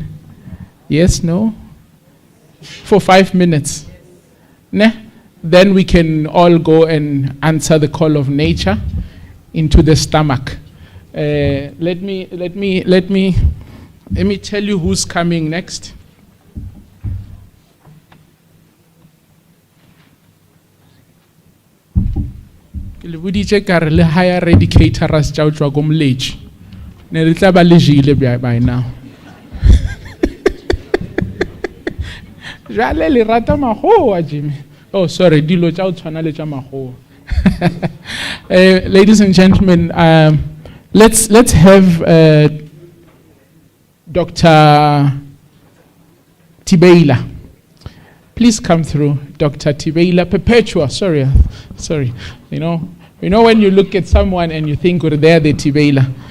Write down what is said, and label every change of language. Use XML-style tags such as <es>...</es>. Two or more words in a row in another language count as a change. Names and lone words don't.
<en>Yes, no? For 5 minutes? Nah? Then we can all go and answer the call of nature into the stomach. Let me tell you who's coming next.</en> <nso>Le buditse ka re le</nso> <en>higher educators</en> <nso>tša tšwa ko moletši ne re tla ba le jile</nso> <en>by now.</en> <nso>Jale le rata magoa Jimmy.</nso> <en>Oh, sorry,</en> <nso>dilo tša o tshwana le tša magoa.</nso> <en>Ladies and gentlemen, let's have Dr. Tibeila. Please come through, Dr. Tibeila Perpetua. Sorry. You know when you look at someone and you think, oh, they're the Tibeila.</en>